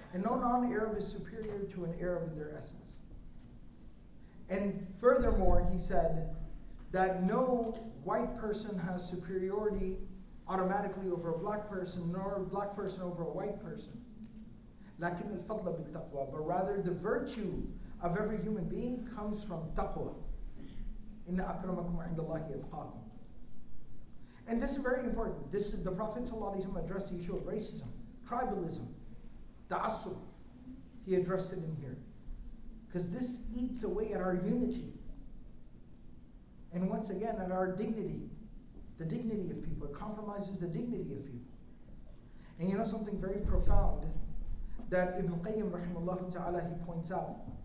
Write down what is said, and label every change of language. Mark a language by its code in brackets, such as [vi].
[en] And no non-Arab is superior to an Arab in their essence. And furthermore, he said that no white person has superiority automatically over a black person, nor a black person over a white person. [ar] لكن الفضل بالتقوى, [en] but rather the virtue of every human being comes from taqwa. [ar] إن أكرمكم عند الله يتقاكم. [en] And this is very important. This is the Prophet ﷺ addressed the issue of racism, tribalism, ta'assub. He addressed it in here. Because this eats away at our unity. And once again, at our dignity. The dignity of people. It compromises the dignity of people. And you know something very profound that Ibn Qayyim rahimahullah ta'ala, he points out.